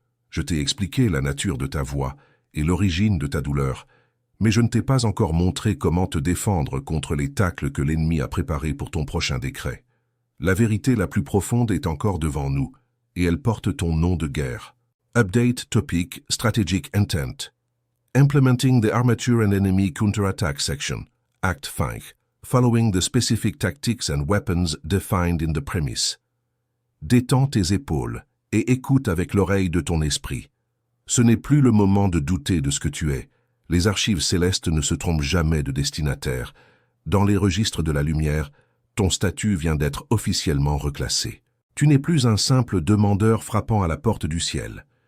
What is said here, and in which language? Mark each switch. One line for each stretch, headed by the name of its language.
French: Je t'ai expliqué la nature de ta voix et l'origine de ta douleur, mais je ne t'ai pas encore montré comment te défendre contre les tacles que l'ennemi a préparés pour ton prochain décret. La vérité la plus profonde est encore devant nous, et elle porte ton nom de guerre.
English: Update Topic Strategic Intent. Implementing the Armature and Enemy Counterattack Section, Act 5, following the specific tactics and weapons defined in the premise.
French: Détends tes épaules et écoute avec l'oreille de ton esprit. Ce n'est plus le moment de douter de ce que tu es. Les archives célestes ne se trompent jamais de destinataire. Dans les registres de la lumière, ton statut vient d'être officiellement reclassé. Tu n'es plus un simple demandeur frappant à la porte du ciel.